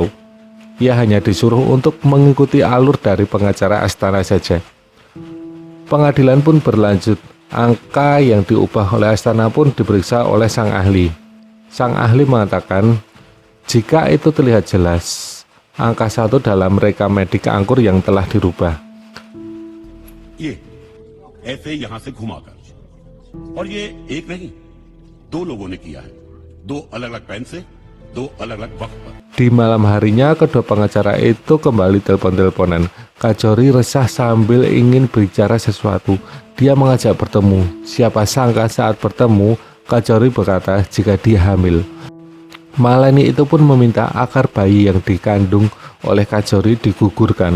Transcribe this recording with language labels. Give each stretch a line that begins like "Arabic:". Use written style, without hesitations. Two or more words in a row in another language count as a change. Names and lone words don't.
Indonesian: Ia hanya disuruh untuk mengikuti alur dari pengacara Astana saja. Pengadilan pun berlanjut. Angka yang diubah oleh Astana pun diperiksa oleh sang ahli. Sang ahli mengatakan, jika itu terlihat jelas, angka 1 dalam reka medik angkur yang telah dirubah.
Hindi: ये ऐसे यहां से घुमाकर और ये एक नहीं 2 लोगों ने किया है 2 अलग-अलग पेन से 2 अलग-अलग वक्त पर.
Indonesian: Di malam harinya, kedua pengacara itu kembali telepon-teleponan. Kajori resah sambil ingin bicara sesuatu. Dia mengajak bertemu. Siapa sangka saat bertemu, Kajori berkata jika dia hamil. Malani itu pun meminta agar bayi yang dikandung oleh Kajori digugurkan.